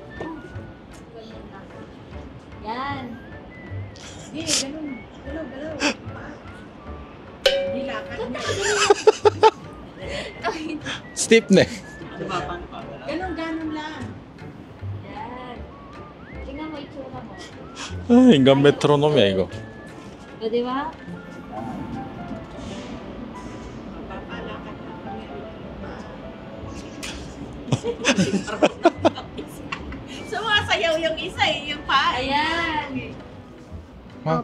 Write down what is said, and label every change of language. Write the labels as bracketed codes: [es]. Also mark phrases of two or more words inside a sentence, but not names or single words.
[tl] Ganyan lang. Yan. Hindi, ganun. Galaw, galaw. Hindi lakad na. [en] Steep neck. [tl] Ganun, ganun lang. Yan. Tingnan mo itsura mo. [ko] 아, 인간 메트로놈이야 이거. [tl] O, di ba? Sumasayaw yung isa eh, yung pa. Ayan. Ha?